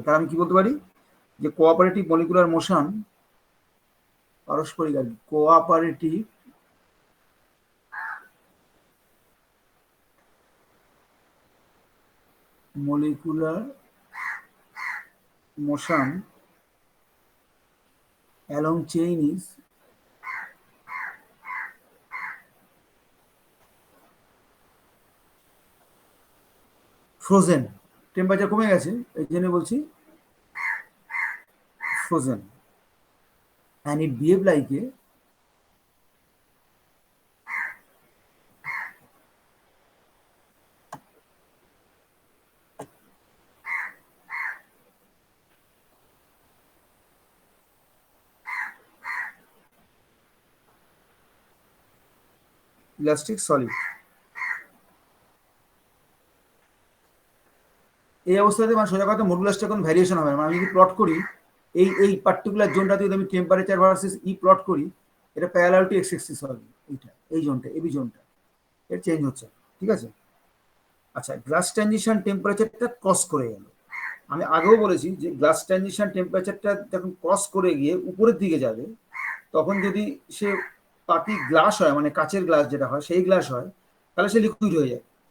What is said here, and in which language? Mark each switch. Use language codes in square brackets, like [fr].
[bn] তাহলে আমি কি বলতে পারি যে কোঅপারেটিভ মলিকুলার মোশন, পারস্পরিক আর কি, cooperative [en] molecular motion along chain is frozen. [bn] Temperature কমে গেছে, এই জন্য বলছি [en] frozen, and it behave like a elastic solid. [bn] এই অবস্থাতে মানে সোজা কথা মডুলাসটা কোনো ভ্যারিয়েশন হবে না। মানে আমি যদি প্লট করি এই পার্টিকুলার জোনটাতে যদি আমি টেম্পারেচার ভার্সেস ই প্লট করি, এটা প্যারালাল টু এক্স এক্সিস হবে। এইটা, এই জোনটা, এবি জোনটা এর চেঞ্জ হচ্ছে, ঠিক আছে? আচ্ছা, গ্লাস ট্রানজিশন টেম্পারেচারটা ক্রস করে গেল। আমি আগেও বলেছি যে গ্লাস ট্রানজিশন টেম্পারেচারটা যখন ক্রস করে গিয়ে উপরের দিকে যাবে, তখন যদি সে পাতি গ্লাস হয়, মানে কাচের গ্লাস যেটা হয় সেই গ্লাস হয়, তাহলে সে লিকুইড হয়ে যায়।